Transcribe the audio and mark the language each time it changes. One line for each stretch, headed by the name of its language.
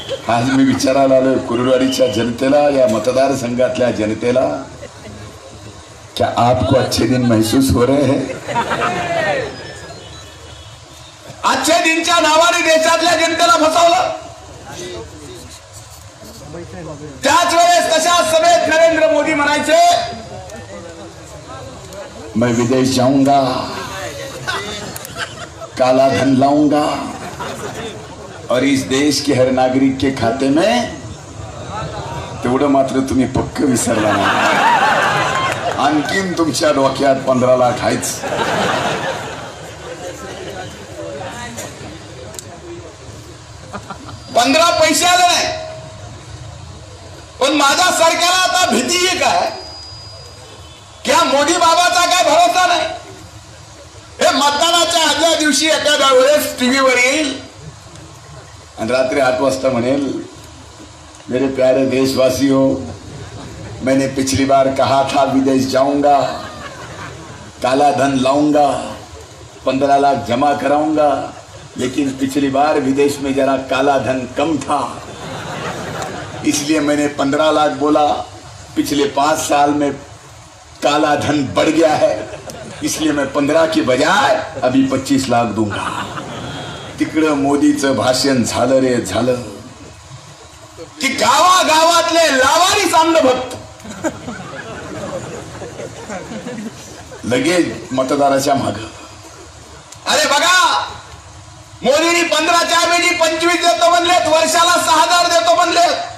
Marathi: आज मी विचारायला आलोय कुरुडवाडीच्या जनतेला, या मतदारसंघातल्या जनतेला,
Hindi: क्या आपको अच्छे दिन महसूस हो रहे हैं?
Marathi: अच्छे दिनच्या नावाने देशातल्या जनतेला फसवलं। त्याच वेळेस तशा सभेत नरेंद्र मोदी म्हणायचे,
Hindi: मैं विदेश जाऊंगा, काला धन लाऊंगा और इस देश के हर नागरिक के खाते में,
Marathi: तेवढं मात्र तुम्ही पक्क विसरला नाही। आणखीन तुमच्या डोक्यात 15 लाख आहेच। पंधरा पैसे आले नाही, पण माझ्या सरकारला आता भीती आहे काय, क्या मोदी बाबाचा काय भरोसा नाही। हे मतदानाच्या आदल्या दिवशी एखाद्या वेळेस टीव्हीवर येईल आणि रात्री 8 वाजता म्हणेल,
Hindi: मेरे प्यारे देशवासियों, मैंने पिछली बार कहा था विदेश जाऊंगा, काला धन लाऊंगा, 15 लाख जमा कराऊंगा, लेकिन पिछली बार विदेश में जरा काला धन कम था, इसलिए मैंने 15 लाख बोला। पिछले 5 साल में काला धन बढ़ गया है, इसलिए मैं 15 की बजाय अभी 25 लाख दूंगा।
Marathi: तिकडं मोदीचं भाषण झालं रे झालं की गावागावातले लावारी अंधभक्त लगेच मतदाराच्या माग, अरे बघा मोदींनी 15च्या ऐवजी 25 देतो म्हणलेत, वर्षाला 6000 देतो म्हणलेत।